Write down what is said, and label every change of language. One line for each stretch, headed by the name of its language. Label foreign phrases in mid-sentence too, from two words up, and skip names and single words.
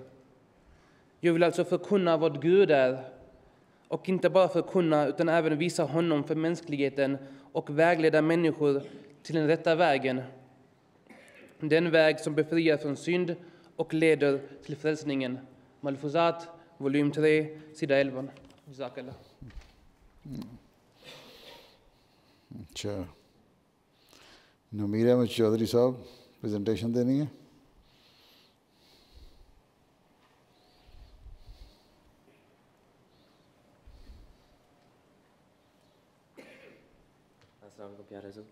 Swedish: Jag vill alltså förkunna vad Gud är, och inte bara förkunna utan även visa honom för mänskligheten och vägleda människor till den rätta vägen. Den väg som befriar från synd och leder till frälsningen. Malfuzat, volym 3, sida 11. Jazakallah.
Urdu: اچھا، نمیر احمد چودھری صاحب پریزنٹیشن دینی ہے۔ السلام علیکم پیارے حضور۔